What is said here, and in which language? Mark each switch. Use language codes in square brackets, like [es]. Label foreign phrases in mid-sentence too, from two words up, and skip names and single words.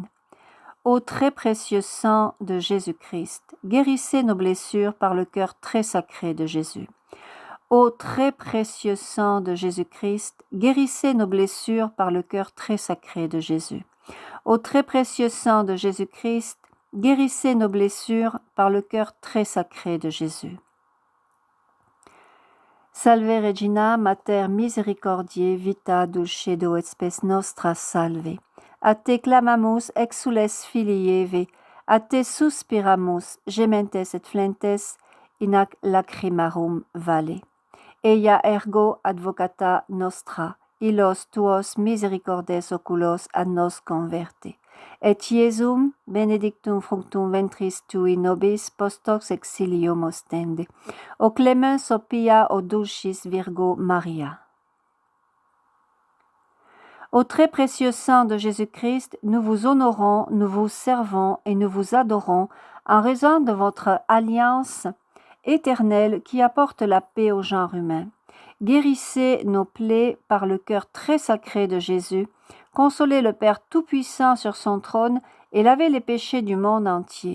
[fr] Ô très précieux sang de Jésus-Christ, guérissez nos blessures par le cœur très sacré de Jésus. Ô très précieux sang de Jésus-Christ, guérissez nos blessures par le cœur très sacré de Jésus. Ô très précieux sang de Jésus-Christ, guérissez nos blessures par le cœur très sacré de Jésus. [la] Salve Regina, Mater misericordiae, vita dulcedo et spes nostra salve. A te clamamus exules filii Eve, a te suspiramus, gementes et flentes, in ac lacrimarum vale. Eia ergo advocata nostra, illos tuos misericordes oculos a nos converte. Et Iesum benedictum fructum ventris tui nobis post hoc exilium ostende. O clemens o pia o dulcis Virgo Maria. [fr] Au très précieux sang de Jésus-Christ, nous vous honorons, nous vous servons et nous vous adorons en raison de votre alliance éternelle qui apporte la paix au genre humain. Guérissez nos plaies par le cœur très sacré de Jésus, consolez le Père Tout-Puissant sur son trône et lavez les péchés du monde entier.